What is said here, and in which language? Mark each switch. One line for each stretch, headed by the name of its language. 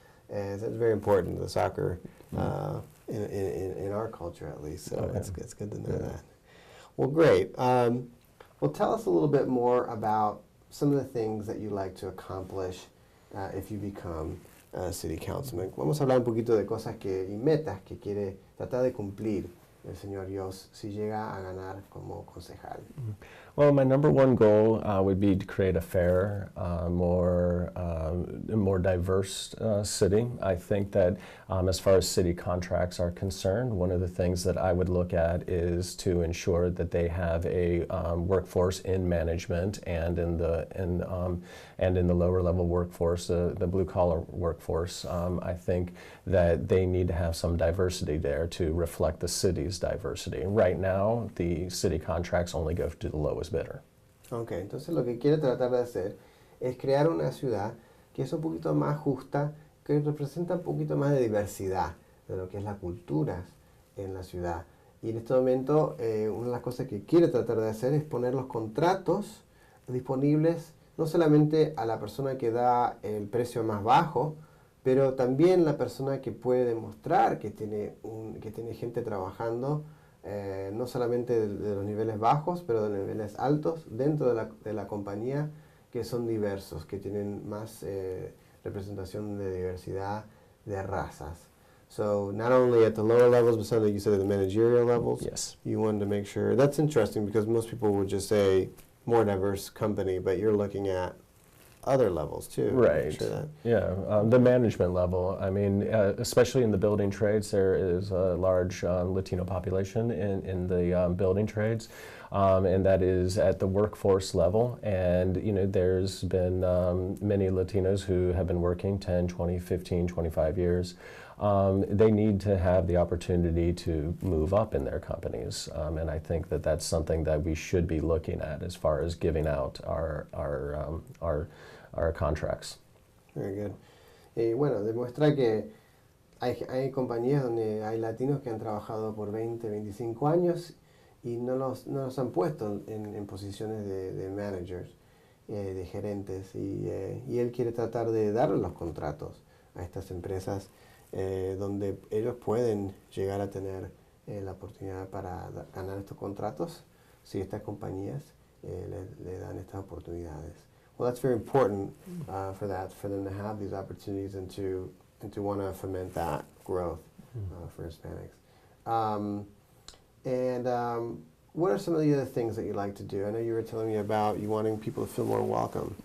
English: So it's very important, the soccer, in our culture at least, so it's good to know that. Well, great. Well, tell us a little bit more about some of the things that you like to accomplish if you become a city councilman.
Spanish: Vamos a hablar un poquito de cosas y metas que quiere tratar de cumplir el señor Yost si llega a ganar como concejal.
English: Well, my number one goal would be to create a fair, more diverse city. I think that as far as city contracts are concerned, one of the things that I would look at is to ensure that they have a workforce in management and in the lower level workforce, the blue collar workforce. I think that they need to have some diversity there to reflect the city's diversity. Right now, the city contracts only go to the lowest bidder.
Spanish: Ok, entonces lo que quiere tratar de hacer es crear una ciudad que es un poquito más justa, que representa un poquito más de diversidad de lo que es la cultura en la ciudad. Y en este momento una de las cosas que quiere tratar de hacer es poner los contratos disponibles no solamente a la persona que da el precio más bajo, pero también la persona que puede demostrar que tiene gente trabajando no solamente de los niveles bajos, pero de niveles altos dentro de la compañía, que son diversos, que tienen más representación de diversidad de razas.
English: So not only at the lower levels, but something you said at the managerial levels. Yes. You wanted to make sure. That's interesting because most people would just say more diverse company, but you're looking at other levels too. Right. Sure Yeah. The management level. I mean, especially in the building trades, there is a large Latino population in the building trades, and that is at the workforce level. And there's been many Latinos who have been working 10, 20, 15, 25 years. They need to have the opportunity to move up in their companies, and I think that that's something that we should be looking at as far as giving out our contracts. Very good.
Spanish: Bueno, demuestra que hay compañías donde hay latinos que han trabajado por 20, 25 años y no los han puesto en posiciones de managers, de gerentes, y él quiere tratar de darle los contratos a estas empresas donde ellos pueden llegar a tener la oportunidad para ganar estos contratos si estas compañías le dan estas oportunidades.
English: Well, that's very important for them to have these opportunities and to want to foment that growth for Hispanics. What are some of the other things that you like to do? I know you were telling me about you wanting people to feel more welcome.